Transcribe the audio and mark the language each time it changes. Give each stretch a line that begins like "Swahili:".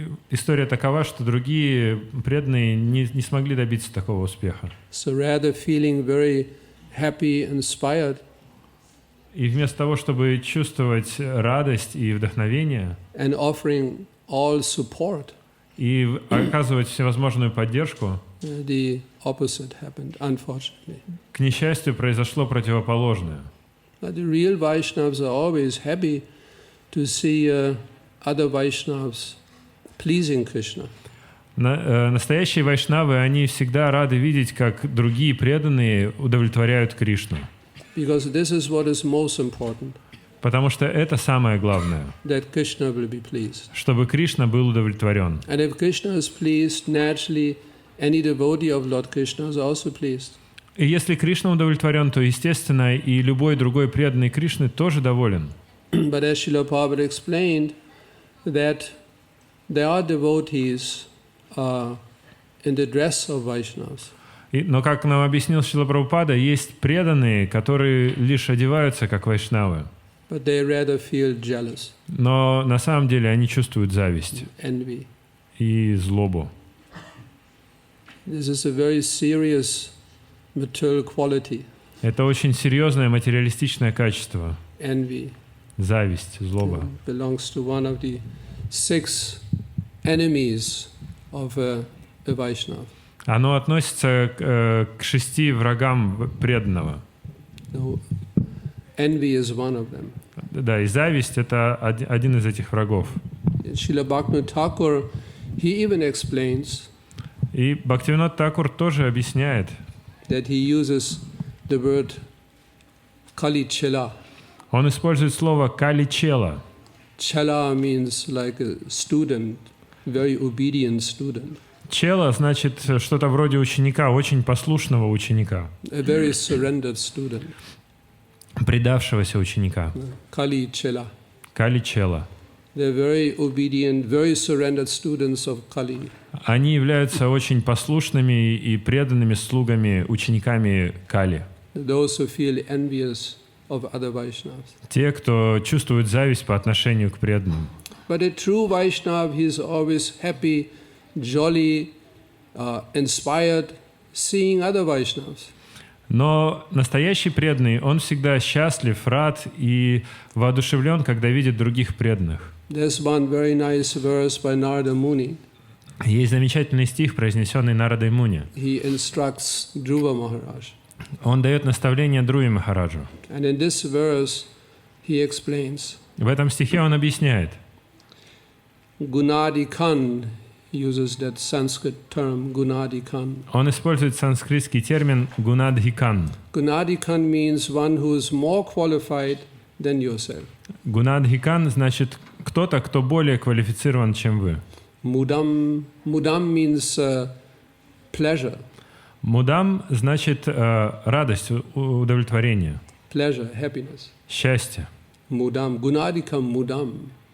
Russian: История такова, что другие преданные не смогли добиться такого успеха.
English: So rather feeling very happy, inspired,
Russian: И вместо того, чтобы чувствовать радость и вдохновение,
English: and offering all support,
Russian: и оказывать всевозможную поддержку,
English: the opposite happened, unfortunately.
Russian: к несчастью, произошло противоположное.
English: But the real Vaishnavas are always happy to see other Vaishnavas pleasing Krishna.
Russian: Настоящие вайшнавы, они всегда рады видеть, как другие преданные удовлетворяют Кришну.
English: Because this is what is most important,
Russian: Потому что это самое главное,
English: that Krishna will be pleased.
Russian: чтобы Кришна был удовлетворен.
English: And if Krishna is pleased, naturally any devotee of Lord Krishna is also pleased.
Russian: И если Кришна удовлетворен, то, естественно, и любой другой преданный Кришны тоже доволен.
English: But as Srila Prabhupada explained, that there are devotees in the dress of Vaishnavas.
Russian: Но, как нам объяснил Шрила Прабхупада, есть преданные, которые лишь одеваются как вайшнавы.
English: But they rather feel jealous,
Russian: Но на самом деле они чувствуют зависть
English: envy.
Russian: и злобу.
English: This is a very serious material quality,
Russian: Это очень серьезное материалистичное качество.
English: envy.
Russian: Зависть, злоба.
English: Belongs to one of the 6 enemies of a Vaishnava.
Russian: Оно относится к 6 врагам преданного.
English: So, envy is one of them.
Russian: Да, и зависть — это один из этих врагов.
English: Srila Bhaktivinoda Thakur, he even explains
Russian: И Бхактивинода Такур тоже объясняет,
English: that he uses the word Kali Chela.
Russian: он использует слово «кали-чела».
English: Chela means like a student, very obedient student,
Russian: Чела значит что-то вроде ученика, очень послушного ученика,
English: a very surrendered student.
Russian: предавшегося ученика.
English: Kali Chela.
Russian: Кали-чела.
English: They're very obedient, very surrendered students of Kali.
Russian: Они являются очень послушными и преданными слугами, учениками Кали.
English: Those who feel envious of other Vaishnavas.
Russian: Те, кто чувствует зависть по отношению к преданным.
English: But a true Vaishnav, he is always happy, jolly, inspired, seeing other Vaishnavas.
Russian: Но настоящий преданный, он всегда счастлив, рад и воодушевлен, когда видит других преданных.
English: There's one very nice verse by Narada Muni.
Russian: Есть замечательный стих, произнесенный Нарадой Муни.
English: He instructs Dhruva Maharaj.
Russian: Он дает наставление Друви Махараджу.
English: And in this verse, he explains,
Russian: В этом стихе он объясняет.
English: Gunadikan uses that Sanskrit term, Gunadikan.
Russian: Он использует санскритский термин «гунадхикан».
English: Gunadikan means one who is more qualified than yourself.
Russian: Гунадхикан значит кто-то, кто более квалифицирован, чем вы.
English: Mudam means pleasure.
Russian: Мудам значит радость, удовлетворение,
English: Pleasure, happiness.
Russian: счастье.
English: Mudam, Gunadikam Mudam.